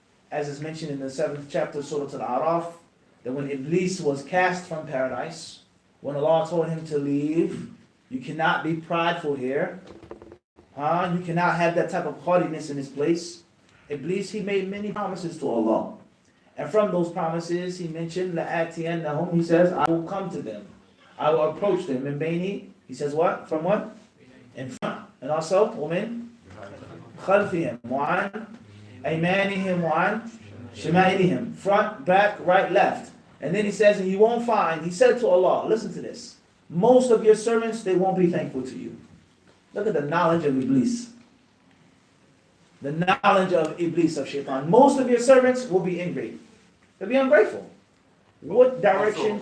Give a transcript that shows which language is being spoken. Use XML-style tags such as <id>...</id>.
<en>As is mentioned in the 7th chapter of Surah Al-A'raf, that when Iblis was cast from paradise, when Allah told him to leave, you cannot be prideful here. You cannot have that type of haughtiness in this place. Iblis, he made many promises to Allah. And from those promises, he mentioned, لَآتِيَنَّهُمْ, he says, I will come to them. I will approach them. In Baini, he says what? From what? In front. And also,</en> <ar>وَمِن خَلْفِهِمْ وَعَنْ أَيْمَانِهِمْ وَعَنْ شِمَائِلِهِمْ.</ar> <en>Front, back, right, left. And then he says, and you won't find, he said to Allah, listen to this, most of your servants, they won't be thankful to you. Look at the knowledge of Iblis. The knowledge of Iblis, of Shaitan. Most of your servants will be angry. They'll be ungrateful. What direction?</en>